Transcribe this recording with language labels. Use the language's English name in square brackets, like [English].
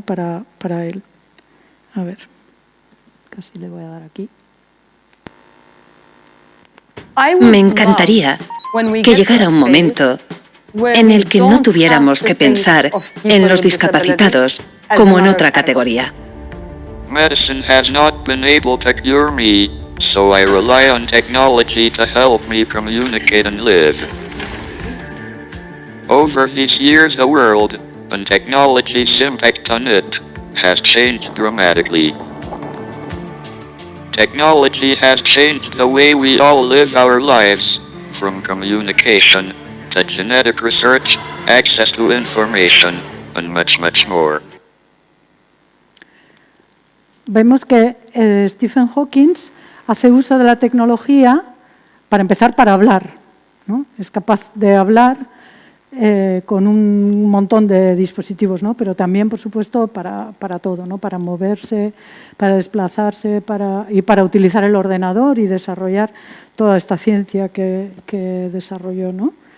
[Spanish] para él. A ver, casi le voy a dar aquí. Me encantaría que llegara un momento en el que no tuviéramos que pensar en los discapacitados como en otra categoría. [English] Medicine has not been able to cure me, so I rely on technology to help me communicate and live. Over these years, the world, and technology's impact on it, has changed dramatically. Technology has changed the way we all live our lives, from communication to genetic research, access to information, and much, much more. [Spanish] Vemos que Stephen Hawking hace uso de la tecnología, para empezar, para hablar, ¿no? Es capaz de hablar con un montón de dispositivos, ¿no? Pero también, por supuesto, para todo, ¿no? Para moverse, para desplazarse y para utilizar el ordenador y desarrollar toda esta ciencia que desarrolló, ¿no?